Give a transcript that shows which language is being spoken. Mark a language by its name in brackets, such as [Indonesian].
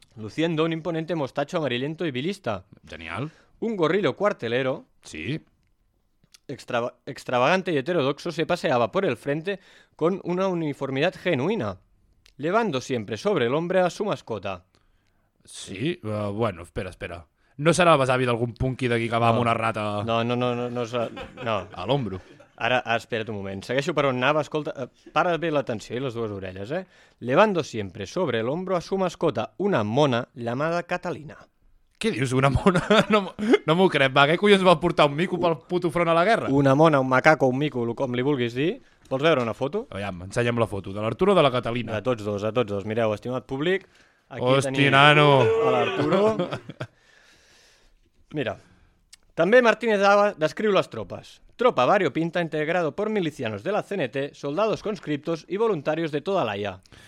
[Spanish] Luciendo un imponente mostacho amarillento y bilista. Genial. Un gorrillo cuartelero. Sí. Extravagante y heterodoxo se paseaba por el frente con una uniformidad genuina, llevando siempre sobre el hombre a su mascota. Sí. Bueno, espera. [Catalan] ¿No será el besavi d'algun punky d'aquí que va amb una rata? No. A l'hombro. Ara, espera't un moment. Segueixo per on anava. Escolta, para bé l'atenció i les dues orelles, eh? [Spanish] Levando siempre sobre el hombro a su mascota, una mona llamada Catalina. [Catalan] Què dius, una mona? No m'ho crec, va. Què collons va portar un mico pel puto front a la guerra? Una mona, un macaco, un mico, com li vulguis dir. Vols veure una foto? Aviam, ensenya'm la foto. De l'Arturo o de la Catalina? De tots dos, a tots dos. Mireu, estimat públic, aquí tenim nano. A l'Arturo. Mira, també Martínez Ava descriu les tropes. [Spanish] Tropa variopinta integrado por milicianos de la CNT, soldados conscriptos y voluntarios de toda la IA.